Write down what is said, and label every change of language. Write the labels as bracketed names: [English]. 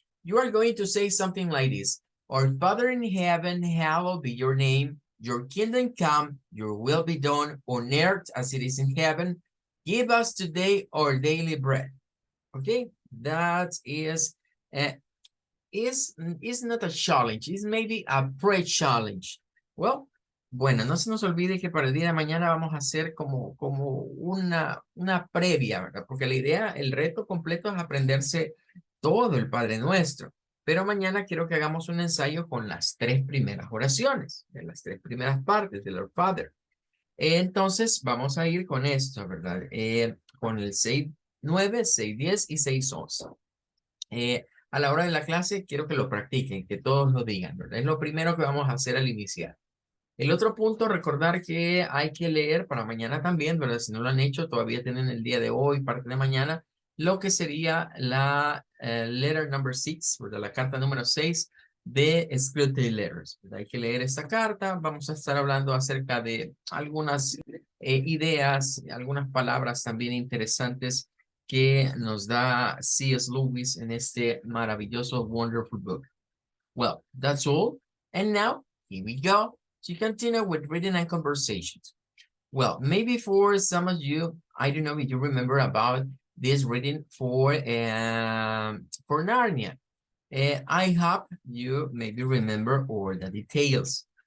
[English] You are going to say something like this. Our Father in heaven, hallowed be your name. Your kingdom come, your will be done on earth as it is in heaven. Give us today our daily bread. Okay, that uh, is not a challenge. It's maybe a pre-challenge. [Spanish] Well, bueno, no se nos olvide que para el día de mañana vamos a hacer como una previa, ¿verdad? Porque la idea, el reto completo es aprenderse todo el Padre Nuestro. Pero mañana quiero que hagamos un ensayo con las tres primeras oraciones, de las tres primeras partes del Our Father. Entonces, vamos a ir con esto, ¿verdad? Con el 6:9, 6:10 y 6:11. A la hora de la clase, quiero que lo practiquen, que todos lo digan, ¿verdad? Es lo primero que vamos a hacer al iniciar. El otro punto, recordar que hay que leer para mañana también, ¿verdad? Si no lo han hecho, todavía tienen el día de hoy, parte de mañana, lo que sería la [English] letter number 6, [Spanish] ¿verdad? La carta número 6 de Scripted Letters, ¿verdad? Hay que leer esta carta. Vamos a estar hablando acerca de algunas ideas, algunas palabras también interesantes que nos da C.S. [English] Lewis [Spanish] en este maravilloso, [English] wonderful book. Well, that's all. And now, here we go to continue with reading and conversations. Well, maybe for some of you, I don't know if you remember about this reading for Narnia. I hope you maybe remember all the details.